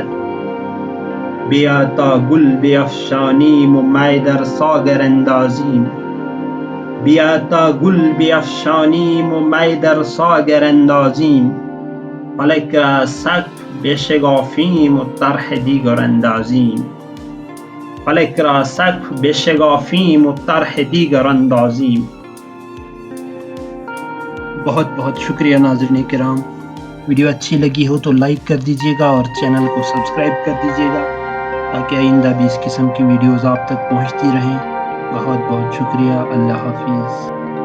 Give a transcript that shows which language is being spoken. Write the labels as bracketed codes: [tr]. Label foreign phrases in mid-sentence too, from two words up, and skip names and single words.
[fa] بیا تا گل بیفشانیم و می در ساغر اندازیم، بیا تا گل بیفشانیم و می در ساغر اندازیم، فلک را سقف بشکافیم و طرح دیگر اندازیم، فلک را سقف بشکافیم و طرح دیگر اندازیم. [ur] بہت بہت شکریہ ناظرین کرام. وڈیو اچھی لگی ہو تو لائک کر دیجیے گا اور چینل کو سبسکرائب کر دیجیے گا تاکہ آئندہ بھی اس قسم کی وڈیوز آپ تک پہنچتی رہیں. بہت بہت شکریہ۔ اللہ حافظ.